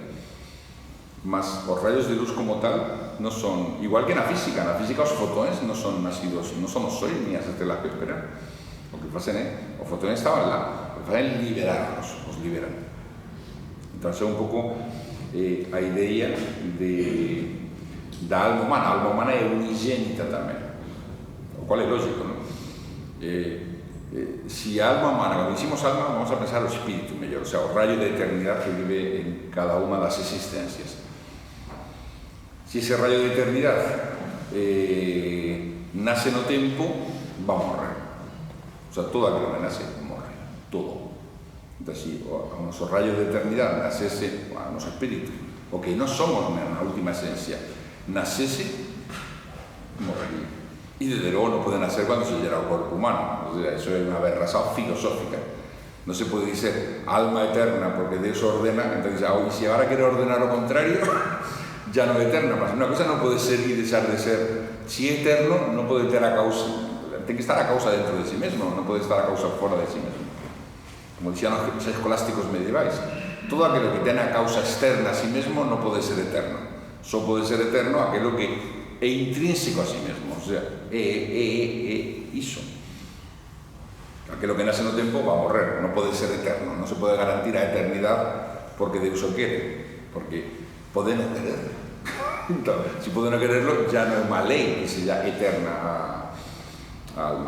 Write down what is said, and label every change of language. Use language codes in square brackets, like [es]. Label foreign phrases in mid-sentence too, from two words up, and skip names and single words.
[gl] Mas os rayos de luz como tal non son, igual que na física os fotóns non son nacidos, non son os sois ni as estrelas que esperan. O que facen os fotóns estaban lá, o que facen liberarlos, os liberan. Entón é un pouco a idea da alma humana. A alma humana é unigénita tamén. [es] cual es lógico, ¿no? Si alma humana, cuando decimos alma, vamos a pensar o espíritu mellor, o sea, o rayo de eternidad que vive en cada [gl] unha das existencias. [es] Si ese rayo de eternidad nace [gl] no tempo, [es] va a morrer. O sea, [gl] todo aquilo que nace morre, todo. Entón, si o noso rayo de eternidad nasese, o noso espíritu, o que non somos na última esencia, nasese, morrería. [es] Y desde luego no puede nacer cuando se llega al cuerpo humano. O sea, eso es una aberración filosófica. No se puede decir alma eterna porque Dios ordena, entonces, y si ahora quiere ordenar lo contrario, ya no es eterna. Mas una cosa no puede ser y dejar de ser. Si es eterno, no puede tener a causa. Tiene que estar a causa dentro de sí mismo, no puede estar a causa fuera de sí mismo. Como decían los escolásticos medievales, todo aquello que tiene a causa externa a sí mismo no puede ser eterno. Solo puede ser eterno aquello que é intrínseco a sí mesmo, o sea, [gl] é iso. Aquilo que nace no tempo va a morrer, non pode ser eterno, non se pode garantir a eternidade porque Deus o quere, porque pode non querer. Entón, se pode non quererlo, ya non é unha lei que sella eterna a alma.